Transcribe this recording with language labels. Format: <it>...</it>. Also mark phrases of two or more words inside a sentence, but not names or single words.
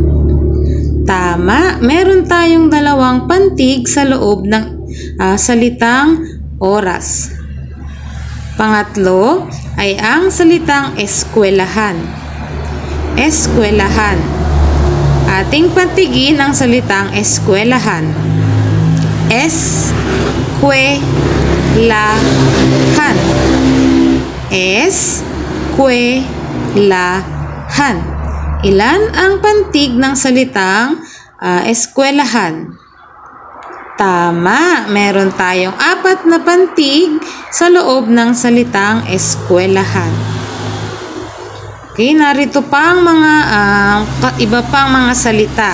<tl>Tama, meron tayong dalawang pantig sa loob ng salitang oras. Pangatlo ay ang salitang eskwelahan. Eskwelahan. Ating pantigin ang salitang eskwelahan. Es-kwe-la-han. Es-kwe-la-han. Ilan ang pantig ng salitang eskwelahan? Tama, meron tayong 4 na pantig sa loob ng salitang eskwelahan. Okay, narito pang mga iba pang mga salita.</tl>